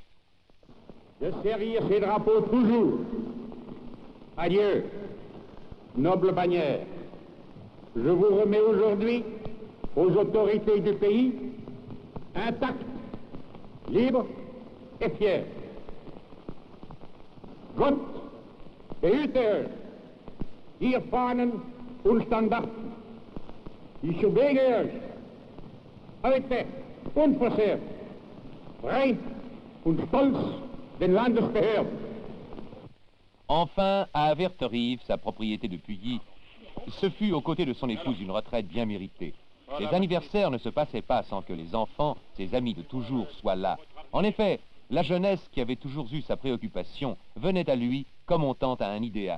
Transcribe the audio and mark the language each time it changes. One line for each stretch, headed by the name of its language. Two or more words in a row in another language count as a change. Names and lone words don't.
French: De servir ces drapeaux toujours. Adieu, noble bannière. Je vous remets aujourd'hui aux autorités du pays, intactes, libres et fiers.
German: Gott behüte euch, ihr Fahnen und Standarten. Ich bewege euch heute unversehrt, frei und stolz den Landesbehörden.
French: Enfin, à Verterive, sa propriété de Puyi, ce fut aux côtés de son épouse une retraite bien méritée. Les anniversaires ne se passaient pas sans que les enfants, ses amis de toujours, soient là. En effet, la jeunesse qui avait toujours eu sa préoccupation venait à lui comme on tente à un idéal.